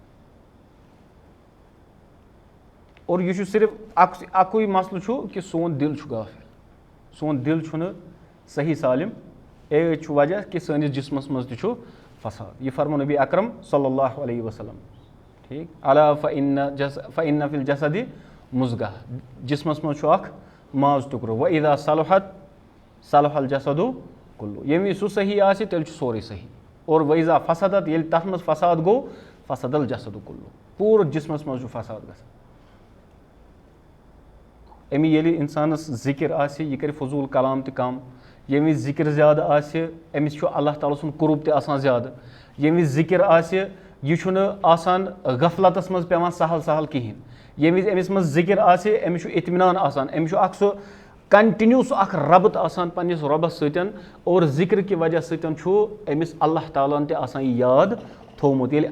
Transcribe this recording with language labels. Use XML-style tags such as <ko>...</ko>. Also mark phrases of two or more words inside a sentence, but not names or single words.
<ks>اور یہِ چھُ صرف اَکُے مَسلہٕ چھُ کہِ سون دِل چھُ غافِل سون دِل چھُنہٕ صحیح سالِم اے چھُ وجہ کہِ سٲنِس جِسمَس منٛز تہِ چھُ فساد یہِ فرمو نبی اکرم</ks> <ar>صلی اللہ علیہ وسلم</ar> <ks>ٹھیٖک</ks> <ar>الا فإن فی الجسدِ مُضغہ</ar> <ks>جِسمَس منٛز چھُ اکھ ماز ٹُکرٕ</ks> <ar>وإذا صلحت صلح الجسدُ کُلُّ</ar> <ks>ییٚمہِ وِزِ سُہ صحیح آسہِ تیٚلہِ چھُ سورُے صحیح اور</ks> <ar>وإذا فسدت</ar> <ks>ییٚلہِ تَتھ منٛز فساد گوٚو</ks> <ar>فسد الجسدُ کُلُّ</ar> <ks>پوٗرٕ جِسمَس منٛز چھُ فساد گژھان اَمہِ ییٚلہِ اِنسانَس ذِکِر آسہِ یہِ کَرِ فضوٗل کلام تہِ کَم ییٚمہِ وِزِ ذِکِر زیادٕ آسہِ أمِس چھُ اللہ تعالیٰ سُنٛد قُرب تہِ آسان زیادٕ ییٚمہِ وِزِ ذِکِر آسہِ یہِ چھُنہٕ آسان غفلتَس منٛز پیٚوان سہل سہل کِہیٖنۍ ییٚمہِ وِزِ أمِس منٛز ذِکِر آسہِ أمِس چھُ اطمینان آسان أمِس چھُ اکھ سُہ کَنٹِنیوٗ سُہ اکھ رَبط آسان پنٛنِس رۄبَس سۭتۍ اور ذِکر کہِ وجہ سۭتۍ چھُ أمِس اللہ تعالیٰ ہَن تہِ آسان یہِ یاد تھوٚومُت ییٚلہِ</ks>